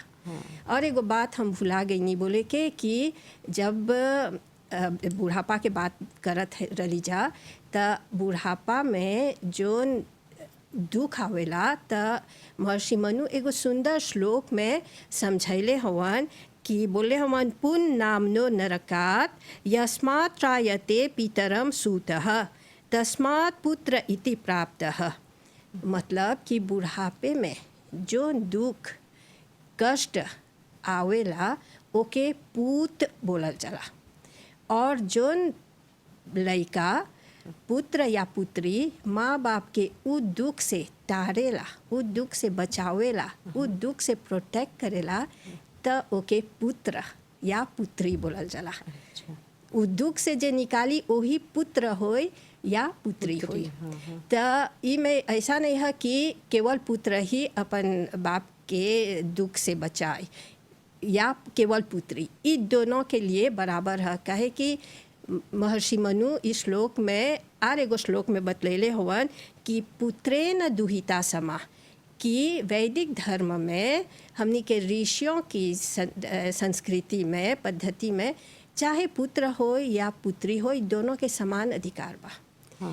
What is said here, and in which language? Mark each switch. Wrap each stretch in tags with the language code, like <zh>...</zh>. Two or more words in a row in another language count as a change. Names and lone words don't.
<bho>और एगो बात हम भुला गई नहीं बोले के कि जब बुढ़ापा के बात करत रही जा तो बुढ़ापा में जोन दुख आवेला तो महर्षि मनु एगो सुंदर श्लोक में समझैले हवन कि बोले हवन</bho> <sa>पुन नामनो नरकात यस्मात् त्रायते पितरम सूतः तस्मात् पुत्र इति प्राप्तः।</sa> <bho>मतलब कि बुढ़ापे में जो दुख कष्ट आवेला ओके पूत बोलल जाला, और जोन लड़का पुत्र या पुत्री माँ बाप के उ दुख से तारेला, उ दुख से बचावेला, उ दुख से प्रोटेक्ट करेला त ओके पुत्र या पुत्री बोलल जाला। उ दुख से जे निकाली वही पुत्र होय या पुत्री होय। त ई में ऐसा नहीं है कि केवल पुत्र ही अपन बाप के दुख से बचाए या केवल पुत्री, ई दोनों के लिए बराबर है। कहे कि महर्षि मनु इस श्लोक में और एगो श्लोक में बतलेले हवन कि</bho> <sa>पुत्रेन दुहिता समा,</sa> <bho>कि वैदिक धर्म में हमनी के ऋषियों की संस्कृति में पद्धति में चाहे पुत्र हो या पुत्री हो दोनों के समान अधिकार बा।</bho>